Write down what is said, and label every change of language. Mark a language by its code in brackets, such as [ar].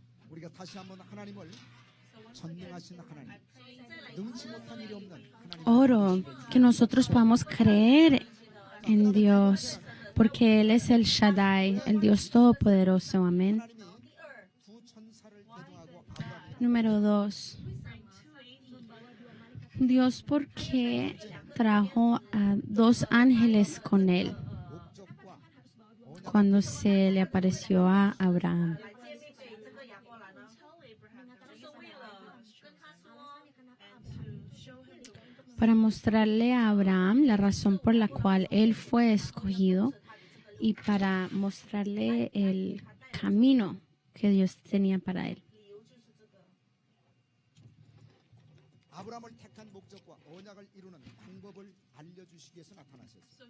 [ko] 우리가 다시 한번 하나님을 전능하신 하나님 능치 못한 일이 없는 하나님 [es] Oro que nosotros podamos creer en Dios, porque Él es el Shaddai, el Dios Todopoderoso. Amén. [ko] 하나님이 두 천사를 대동하고 아브라함이 [es] Número 2. Dios, ¿por qué trajo a 2 ángeles con Él [ko] 목적과 [es] cuando se le apareció a Abraham? Para mostrarle a Abraham la razón por la cual él fue escogido y para mostrarle el camino que Dios tenía para él. [ko] 아브라함을 택한 목적과 언약을 이루는 방법을 알려주시기 위해서 나타나셨어요.